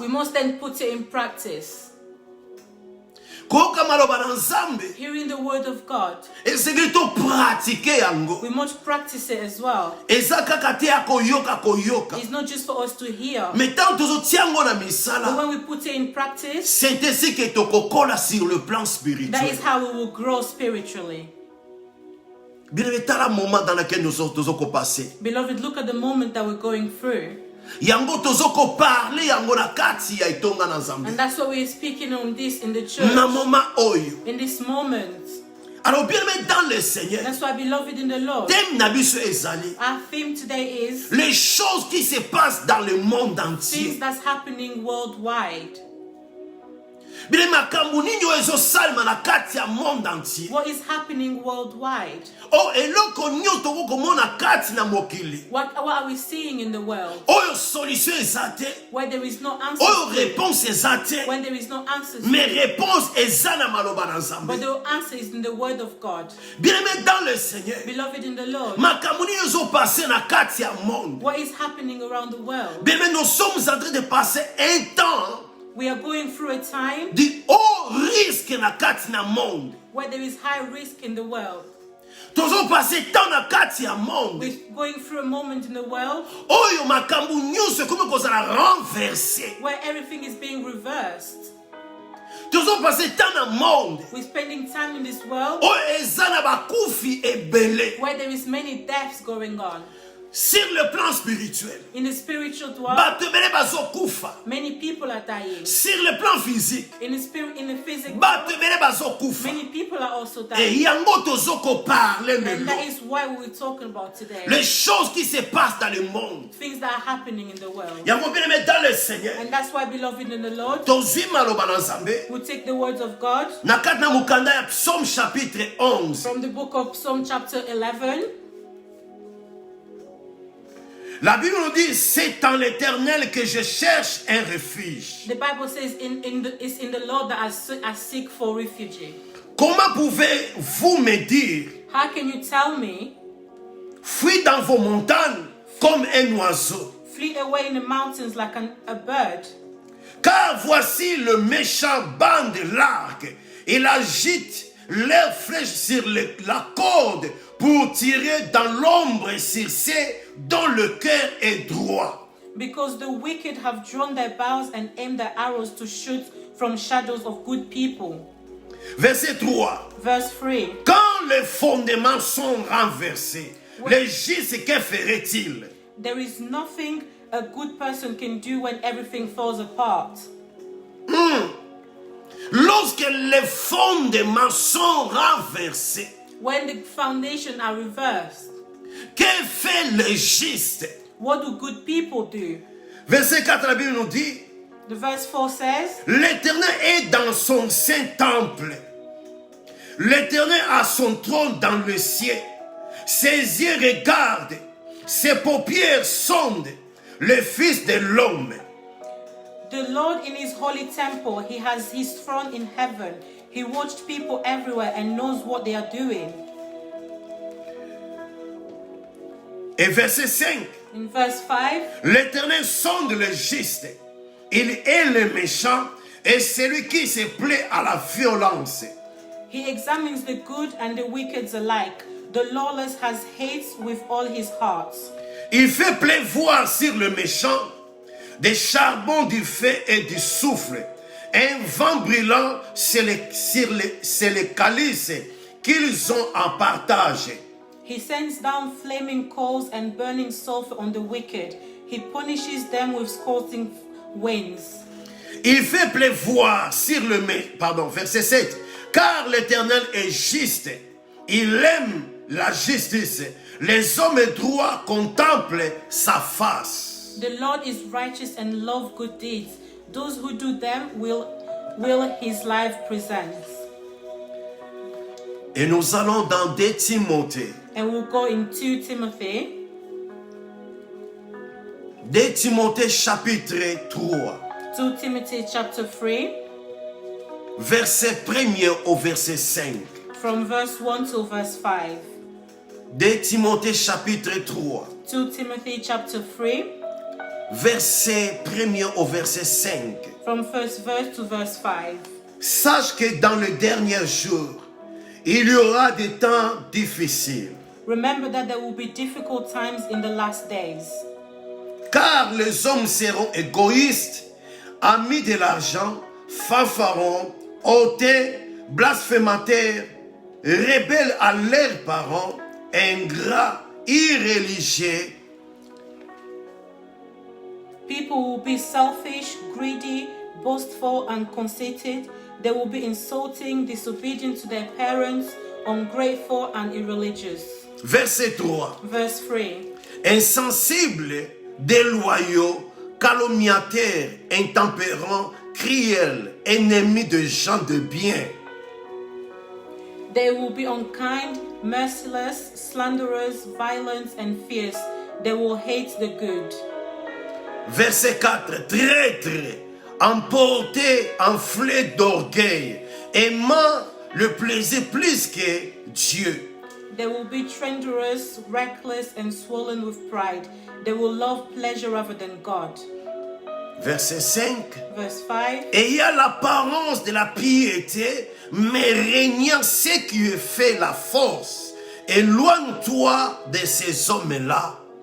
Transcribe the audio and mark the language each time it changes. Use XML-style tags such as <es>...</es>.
<en>We must then put it in practice.</en> <ln>Koyoka maloba na Nzambe,</ln> <en>Hearing the word of God,</en> <ln>esengeli topratike yango.</ln> <en>we must practice it as well.</en> <ln>Eza kaka te ya koyoka.</ln> <en>It's not just for us to hear,</en> <ln>Mais tant tozotia yango na</ln> <en>but</en> <ln>misala,</ln> <en>when we put it in practice,</en> <fr>c'est ainsi que</fr> <ln>tokokola</ln> <fr>sur le plan</fr> <en>that</en> <fr>spirituel.</fr> <en>is how we will grow spiritually.</en> <fr>Bien aimé, tala moment dans lequel nous sommes passés.</fr> <en>Beloved, look at the moment that we're going through.</en> <ln>Yango tozoko parler yango na kati ya itonga na Nzambe.</ln> <en>And that's what we're speaking on this in the church.</en> <ln>Na moment oyo.</ln> <en>In this moment.</en> <fr>Alors bien aimé dans le Seigneur,</fr> <en>That's why, beloved in the Lord,</en> <ln>thème na biso ezali</ln> <en>our theme today is</en> <fr>les choses qui se passent dans le monde</fr> <en>things</en> <fr>entier.</fr> <en>that's happening worldwide.</en> <ln>Bien makambo nini oyo ezosalema na kati ya</ln> <fr>monde entier.</fr> <en>What is happening worldwide?</en> <ln>Oh, eloko nyonso tokomona kati na mokili.</ln> <en>What are we seeing in the world?</en> <ln>Oyo solution eza te.</ln> <en>Where there is no answer.</en> <ln>Oyo réponse eza te.</ln> <en>When there is no answers.</en> <ln>Mais réponse eza na maloba na Nzambe.</ln> <en>But the answer is in the word of God.</en> <fr>Bien aimé dans le Seigneur,</fr> <en>Beloved in the Lord,</en> <ln>makambo nini ezopase na kati ya monde.</ln> <en>what is happening around the world?</en> <fr>Bien aimé, nous sommes en train de passer un temps</fr> <en>We are going through a time</en> <fr>de haut risque</fr> <ln>na kati na</ln> <fr>monde.</fr> <en>where there is high risk in the world.</en> <ln>Tozo passer temps na kati ya monde.</ln> <en>We're going through a moment in the world</en> <ln>Oyo makambo nyonso comme kozala renversé.</ln> <en>where everything is being reversed.</en> <ln>Tozo passer temps na monde.</ln> <en>We're spending time in this world</en> <ln>Oyo eza na bakufi ebele.</ln> <en>where there is many deaths going on.</en> <fr>Sur le plan spirituel,</fr> <en>In the spiritual world,</en> <ln>bato ebele bazokufa.</ln> <en>many people are dying.</en> <fr>Sur le plan physique,</fr> <en>In the spirit, in the physical,</en> <ln>bato ebele bazokufa.</ln> <en>many people are also</en> <fr>Et</fr> <en>dying.</en> <ln>yango tozoko parler</ln> <en>And</en> <ln>lelo.</ln> <en>that is why we're talking about today.</en> <fr>Les choses qui se passent dans le monde.</fr> <en>Things that are happening in the world.</en> <fr>Yango bien aimé dans le Seigneur.</fr> <en>And that's why, beloved in the Lord,</en> <ln>Tozwi maloba na Nzambe.</ln> <en>we take the words of God</en> <ln>Na kati na mukanda ya Psaume chapitre 11.</ln> <en>from the book of Psalm chapter 11.</en> <fr>La Bible nous dit, c'est en l'Éternel que je cherche un refuge.</fr> <en>The Bible says, it's in the Lord that I seek for refuge.</en> <fr>Comment pouvez-vous me dire,</fr> <en>How can you tell me,</en> <fr>fuis dans vos montagnes comme un oiseau?</fr> <en>flee away in the mountains like a bird?</en> <fr>Car voici le méchant bande l'arc. Il agite leurs flèches sur la corde pour tirer dans l'ombre sur ceux dont le cœur est droit.</fr> <en>Because the wicked have drawn their bows and aimed their arrows to shoot from shadows of good people.</en> <fr>Verset 3.</fr> <en>Verse 3.</en> <fr>Quand les fondements sont renversés, le juste, que ferait-il?</fr> <en>There is nothing a good person can do when everything falls apart.</en> <fr>Lorsque les fondements sont renversés,</fr> <en>When the foundation are reversed,</en> <fr>que fait le juste?</fr> <en>what do good people do?</en> <fr>Verset 4, la Bible nous dit,</fr> <en>The verse 4 says,</en> <fr>l'Éternel est dans son saint temple. L'Éternel a son trône dans le ciel. Ses yeux regardent, ses paupières sondent le Fils de l'homme.</fr> <en>The Lord in his holy temple, he has his throne in heaven. He watched people everywhere and knows what they are doing.</en> <fr>Et verset 5,</fr> <en>In verse 5,</en> <fr>l'Éternel sonde le juste. Il est le méchant et celui qui se plaît à la violence.</fr> <en>he examines the good and the wicked alike. The lawless has hates with all his heart.</en> <fr>Il fait pleuvoir sur le méchant des charbons du feu et du soufre. Un vent brûlant sur les calices qu'ils ont en partage.</fr> <en>He sends down flaming coals and burning sulfur on the wicked. He punishes them with scorching winds.</en> <fr>Il fait pleuvoir sur le méchant. Verset 7. Car l'Éternel est juste. Il aime la justice. Les hommes droits contemplent sa face.</fr> <en>The Lord is righteous and love good deeds. Those who do them will his life present.</en> <fr>Et nous allons dans 2 Timothée.</fr> <en>And we'll go in 2 Timothy.</en> <fr>2 Timothée chapitre 3.</fr> <en>2 Timothy chapter 3.</en> <fr>Verset 1er au verset 5.</fr> <en>From verse 1 to verse 5.</en> <fr>2 Timothée chapitre 3.</fr> <en>2 Timothy chapter 3.</en> <fr>verset 1er au verset 5.</fr> <en>From first verse to verse 5.</en> <fr>Sache que dans le dernier jour, il y aura des temps difficiles.</fr> <en>Remember that there will be difficult times in the last days.</en> <fr>Car les hommes seront égoïstes, amis de l'argent, fanfarons, hautains, blasphémateurs, rebelles à leurs parents, ingrats, irréligieux.</fr> <en>People will be selfish, greedy, boastful, and conceited. They will be insulting, disobedient to their parents, ungrateful, and irreligious.</en> <fr>Verset 3.</fr> <en>Verse 3.</en> <fr>Insensibles, déloyaux, calomniateurs, intempérants, cruels, ennemis de gens de bien.</fr> <en>They will be unkind, merciless, slanderers, violent, and fierce. They will hate the good.</en> <fr>Verset 4. Traîtres, emportés, enflés d'orgueil, aimant le plaisir plus que Dieu.</fr> <en>They will be treacherous, reckless, and swollen with pride. They will love pleasure rather than God.</en> <fr>Verset 5.</fr> <en>Verse 5.</en> <fr>Ayant l'apparence de la piété, mais régnant ce qui fait la force. Éloigne-toi de ces hommes-là.</fr>